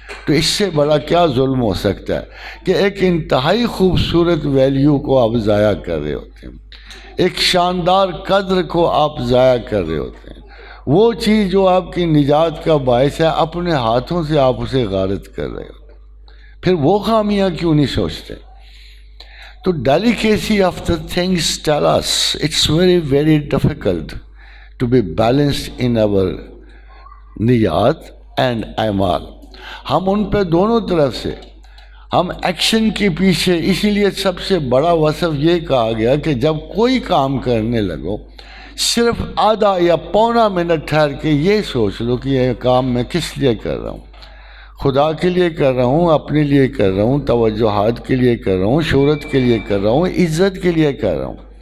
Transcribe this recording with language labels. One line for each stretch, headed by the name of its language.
Urdu: تو اس سے بڑا کیا ظلم ہو سکتا ہے کہ ایک انتہائی خوبصورت ویلیو کو آپ ضائع کر رہے ہوتے ہیں, ایک شاندار قدر کو آپ ضائع کر رہے ہوتے ہیں. وہ چیز جو آپ کی نجات کا باعث ہے, اپنے ہاتھوں سے آپ اسے غارت کر رہے ہوتے ہیں. پھر وہ خامیاں کیوں نہیں سوچتے؟ تو
English: delicacy of the things tell us it's very very difficult to be balanced in our niyat and amal.
Urdu: ہم ان پہ دونوں طرف سے ہم ایکشن کے پیچھے, اسی لیے سب سے بڑا وصف یہ کہا گیا کہ جب کوئی کام کرنے لگو, صرف آدھا یا پونا منٹ ٹھہر کے یہ سوچ لو کہ یہ کام میں کس لیے کر رہا ہوں. خدا کے لیے کر رہا ہوں, اپنے لیے کر رہا ہوں, توجہات کے لیے کر رہا ہوں, شہرت کے لیے کر رہا ہوں, عزت کے لیے کر رہا ہوں.